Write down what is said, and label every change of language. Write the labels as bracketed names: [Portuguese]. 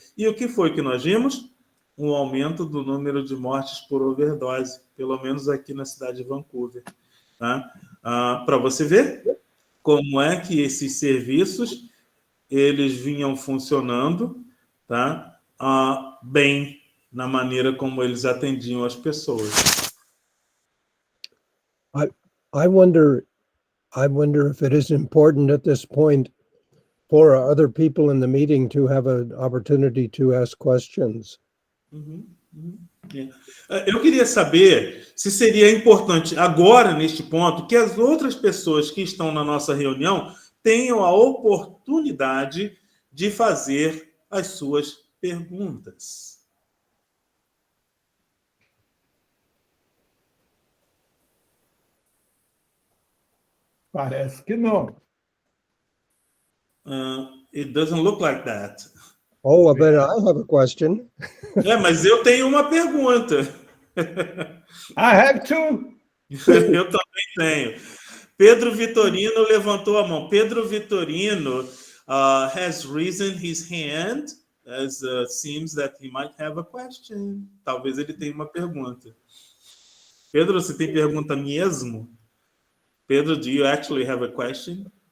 [Portuguese] E o que foi que nós vimos? Um aumento do número de mortes por overdose, pelo menos aqui na cidade de Vancouver. Tá? Para você ver como é que esses serviços eles vinham funcionando, tá? Bem, na maneira como eles atendiam as pessoas. [English] I wonder if it is important at this point for other people in the meeting to have an opportunity to ask questions. [Portuguese] Eu queria saber se seria importante agora, neste ponto, que as outras pessoas que estão na nossa reunião tenham a oportunidade de fazer as suas perguntas. Parece que não. [English] It doesn't look like that. Oh, but I have a question. [Portuguese] Mas eu tenho uma pergunta. [English] I have to. [Portuguese] Eu também tenho. Pedro Vitorino levantou a mão. [English] Pedro Vitorino has risen his hand, as seems that he might have a question. [Portuguese] Talvez ele tenha uma pergunta. Pedro, você tem pergunta mesmo? [English] Pedro, do you actually have a question?